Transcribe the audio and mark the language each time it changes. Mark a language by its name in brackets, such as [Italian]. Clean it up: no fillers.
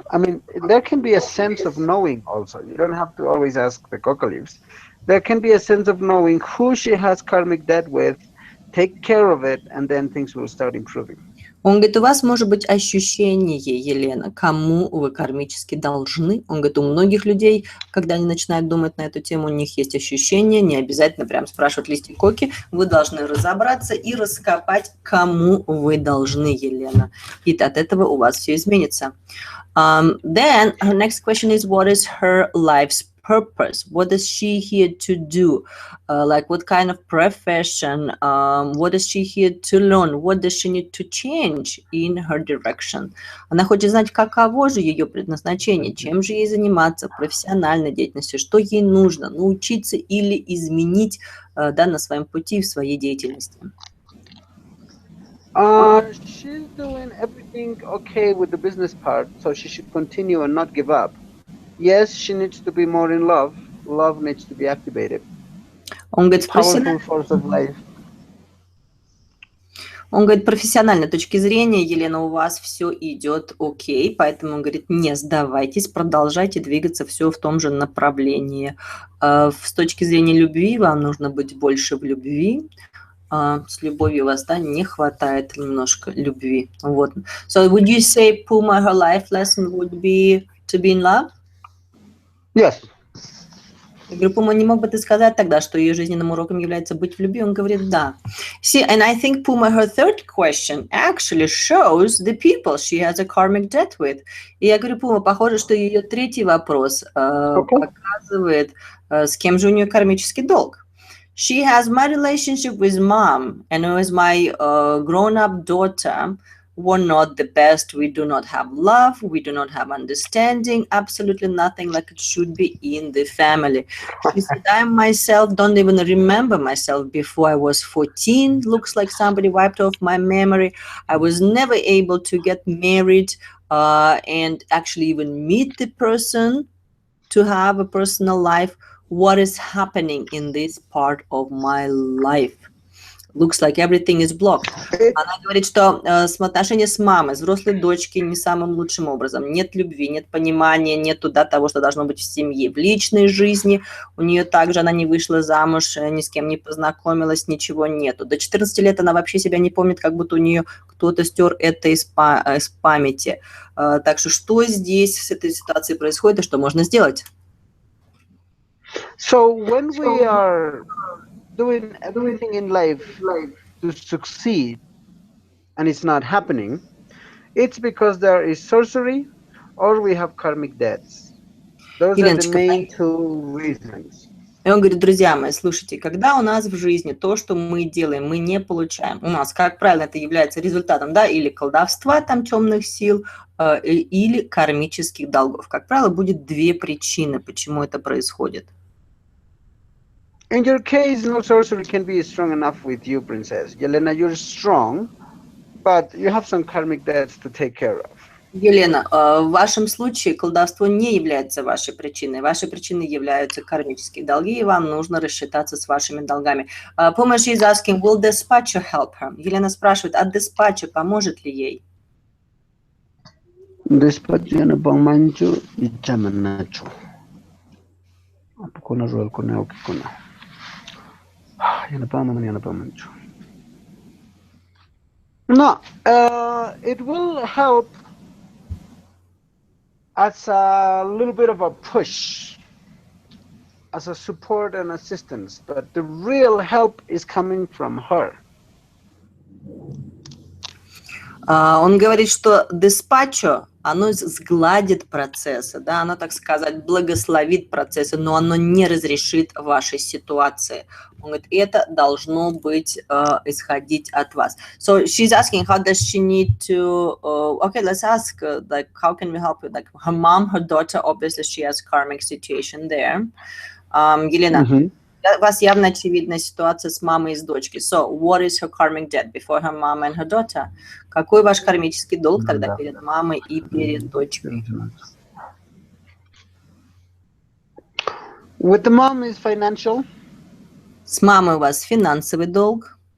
[English] I mean, there can be a sense of knowing also. You don't have to always ask the coca leaves. There can be a sense of knowing who she has karmic debt with, take care of it, and then things will start improving. [Russian] Он говорит, у вас может быть ощущение, Елена, кому вы кармически должны. Он говорит, у многих людей, когда они начинают думать на эту тему, у них есть ощущение, не обязательно прям спрашивать листик коки, вы должны разобраться и раскопать, кому вы должны, Елена. И от этого у вас все изменится. [English] Then her next question is, what is her life's purpose? What is she here to do? Like what kind of profession? What is she here to learn? What does she need to change in her direction? [Russian] Она хочет знать, каково же ее предназначение, чем же ей заниматься профессиональной деятельностью, что ей нужно научиться или изменить на своем пути, в своей деятельности. [English] She's doing everything okay with the business part, so she should continue and not give up. Yes, she needs to be more in love. Love needs to be activated. [Russian] Он говорит, [English] Powerful force of life. [Russian] Он говорит, профессиональной точки зрения, Елена, у вас все идет окей, поэтому он говорит, не сдавайтесь, продолжайте двигаться все в том же направлении. С точки зрения любви вам нужно быть больше в любви. С любовью у вас, да, не хватает немножко любви. Вот. [English] So would you say, Puma, her life lesson would be to be in love? Yes. [Russian] Я говорю, Пума, не мог бы ты сказать тогда, что ее жизненным уроком является быть в любви? Он говорит, да. [English] See, and I think, Puma, her third question actually shows the people she has a karmic debt with. [Russian] И я говорю, Пума, похоже, что ее третий вопрос показывает, с кем же у нее кармический долг. [English] She has my relationship with mom and with my grown-up daughter were not the best. We do not have love. We do not have understanding. Absolutely nothing like it should be in the family. She said, I myself don't even remember myself before I was 14. Looks like somebody wiped off my memory. I was never able to get married and actually even meet the person to have a personal life. What is happening in this part of my life? Looks like everything is blocked. [Russian] Она говорит, что отношения с мамой, с взрослой дочкой не самым лучшим образом. Нет любви, нет понимания, нет того, что должно быть в семье. В личной жизни у нее также она не вышла замуж, ни с кем не познакомилась, ничего нету. До 14 лет она вообще себя не помнит, как будто у нее кто-то стер это из памяти. Так что здесь с этой ситуацией происходит и что можно сделать? [English] So when we are doing everything in life to succeed and it's not happening, it's because there is sorcery or we have karmic debts. Those are the main two reasons. [Russian] И он говорит, друзья мои, слушайте, когда у нас в жизни то, что мы делаем, мы не получаем, у нас, как правило, это является результатом, да, или колдовства, там, темных сил, или кармических долгов. Как правило, будет две причины, почему это происходит. [English] In your case, no sorcery can be strong enough with you, Princess. Yelena, you're strong, but you have some karmic debts to take care of. [Russian] Елена, в вашем случае колдовство не является вашей причиной. Вашей причиной являются кармические долги, и вам нужно рассчитаться с вашими долгами. [English] Puma, she's asking, will dispatcher help her? [Russian] Елена спрашивает, а dispatcher поможет ли ей? Dispatcher na pamancho y chamanacho. Apokona roel kona okikona. Yana pamancho. [English] No, it will help as a little bit of a push, as a support and assistance, but the real help is coming from her. [Russian] Он говорит, что диспатчо, оно сгладит процессы, да, оно, так сказать, благословит процессы, но оно не разрешит вашей ситуации. Он говорит, это должно быть исходить от вас. [English] So she's asking, how does she need to, okay, let's ask, like, how can we help you? Like, her mom, her daughter, obviously she has karmic situation there. [Russian] Елена, у вас явно очевидная ситуация с мамой и с дочкой. [English] So, what is her karmic debt before her mom and her daughter? [Russian] Какой ваш кармический долг тогда перед мамой и перед дочкой? [English] With the mom is financial. [Russian] С мамой у вас финансовый долг.